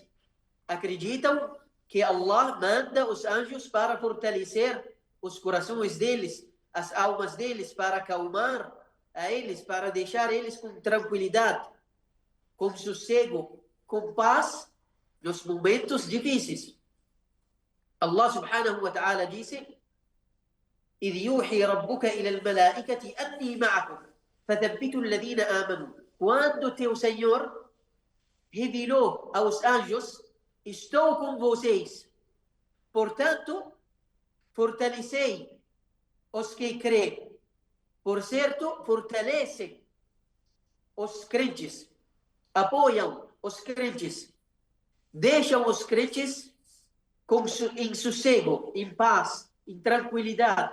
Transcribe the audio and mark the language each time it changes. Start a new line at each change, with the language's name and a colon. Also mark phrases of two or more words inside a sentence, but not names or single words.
Portuguese: Acreditam que Allah manda os anjos para fortalecer os corações deles, as almas deles, para acalmar a eles para deixar eles com tranquilidade, com sossego, com paz nos momentos difíceis.
Arabic: الله سبحانه وتعالى disse: إذ يوحي ربك إلى الملائكة أني معكم فثبتوا الذين آمنوا.
Portuguese: Quando teu Senhor revelou aos anjos: estou com vocês, portanto, fortalecei os que creem. Por certo, fortalecem os crentes, apoiam os crentes, deixam os crentes em sossego, em paz, em tranquilidade.